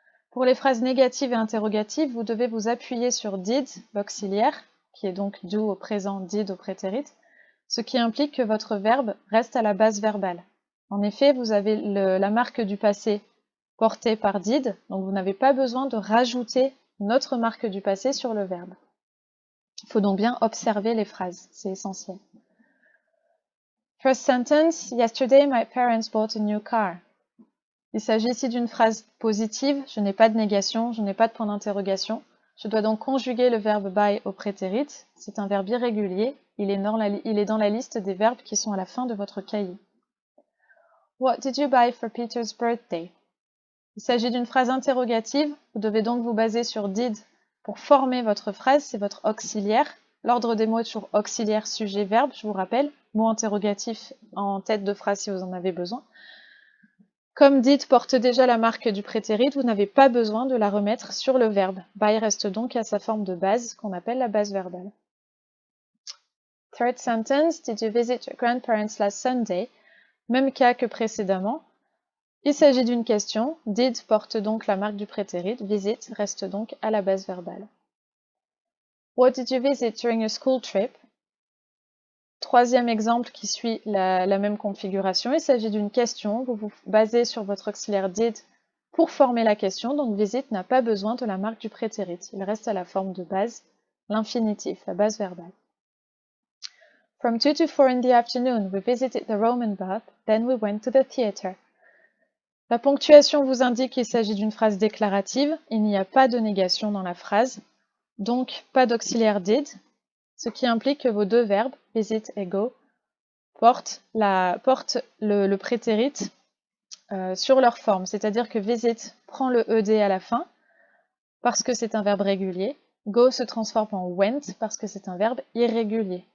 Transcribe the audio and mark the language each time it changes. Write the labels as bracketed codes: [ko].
[fr] Pour les phrases négatives et interrogatives, vous devez vous appuyer sur did, l'auxiliaire, qui est donc do au présent, did au prétérite, ce qui implique que votre verbe reste à la base verbale. En effet, vous avez la marque du passé portée par did, donc vous n'avez pas besoin de rajouter une autre marque du passé sur le verbe. Il faut donc bien observer les phrases, c'est essentiel. [en] First sentence, yesterday my parents bought a new car. [fr] Il s'agit ici d'une phrase positive, je n'ai pas de négation, je n'ai pas de point d'interrogation. Je dois donc conjuguer le verbe buy au prétérit. C'est un verbe irrégulier, il est dans la liste des verbes qui sont à la fin de votre cahier. [en] What did you buy for Peter's birthday? [fr] Il s'agit d'une phrase interrogative, vous devez donc vous baser sur did pour former votre phrase, c'est votre auxiliaire. L'ordre des mots est toujours auxiliaire, sujet, verbe, je vous rappelle, mot interrogatif en tête de phrase si vous en avez besoin. Comme did porte déjà la marque du prétérit, vous n'avez pas besoin de la remettre sur le verbe. By reste donc à sa forme de base, qu'on appelle la base verbale. [en] Third sentence, did you visit your grandparents last Sunday? [fr] Même cas que précédemment. Il s'agit d'une question, did porte donc la marque du prétérit, visit reste donc à la base verbale. [en] What did you visit during your school trip? [fr] Troisième exemple qui suit la même configuration, il s'agit d'une question, vous vous basez sur votre auxiliaire did pour former la question, donc visit n'a pas besoin de la marque du prétérit, il reste à la forme de base, l'infinitif, la base verbale. [en] From 2 to 4 in the afternoon, we visited the Roman bath, then we went to the theater. [fr] La ponctuation vous indique qu'il s'agit d'une phrase déclarative, il n'y a pas de négation dans la phrase, donc pas d'auxiliaire did, ce qui implique que vos deux verbes, visit et go, portent le prétérit sur leur forme, c'est-à-dire que visit prend le ed à la fin parce que c'est un verbe régulier, go se transforme en went parce que c'est un verbe irrégulier.